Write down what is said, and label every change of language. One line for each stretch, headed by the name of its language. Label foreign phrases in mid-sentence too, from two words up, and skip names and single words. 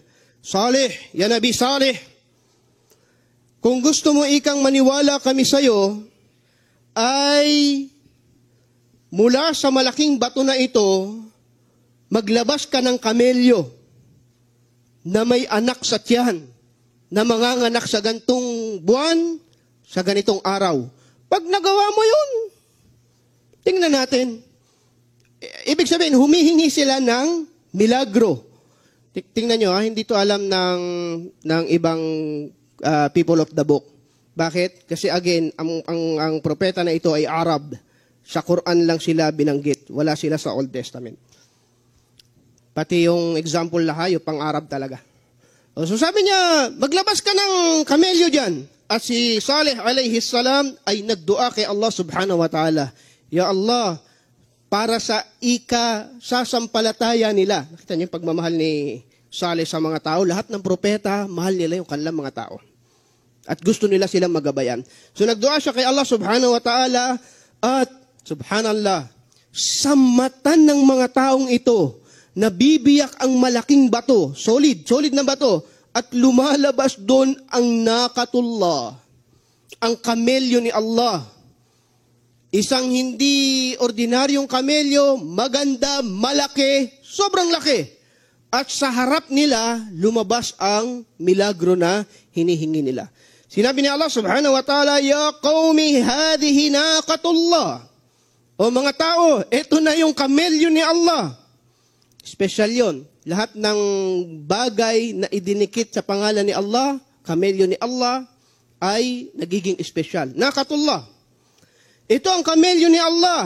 Filipino: Saleh,
Arabic: يا نبي
Filipino: Saleh, kung gusto mo ikang maniwala kami sa'yo, ay mula sa malaking bato na ito, maglabas ka ng kamelyo na may anak sa tiyan, na manganganak sa gantong buwan, sa ganitong araw. Pag nagawa mo yun, tingnan natin. Ibig sabihin, humihingi sila ng milagro. Tingnan nyo, hindi to alam ng ibang
English: people of the book.
Filipino: Bakit? Kasi again, ang propeta na ito ay Arab. Sa Quran lang sila binanggit. Wala sila sa Old Testament. Pati yung example na hayop, pang Arab talaga. So sabi niya, maglabas ka ng kamelyo dyan. At si Saleh
Arabic: عليه السلام
Filipino: ay nagdua kay Allah
Arabic: سبحانه وتعالى. يا الله,
Filipino: para sa sasampalataya nila. Nakita niyo yung pagmamahal ni Saleh sa mga tao. Lahat ng propeta, mahal nila yung kanilang mga tao. At gusto nila silang magabayan. So nagdua siya kay Allah
Arabic: سبحانه وتعالى
Filipino: at subhanallah, sa mata ng mga taong ito, nabibiyak ang malaking bato, solid na bato, at lumalabas doon ang nakatullah, ang kamelyo ni Allah. Isang hindi ordinaryong kamelyo, maganda, malaki, sobrang laki. At sa harap nila, lumabas ang milagro na hinihingi nila. Sinabi ni Allah
Arabic: سبحانه وتعالى, يا قوم هذه ناقة الله.
Filipino: O mga tao, ito na yung kamelyo ni Allah. Special yon. Lahat ng bagay na idinikit sa pangalan ni Allah, kamelyo ni Allah, ay nagiging special. Naqatullah. Ito ang kamelyo ni Allah.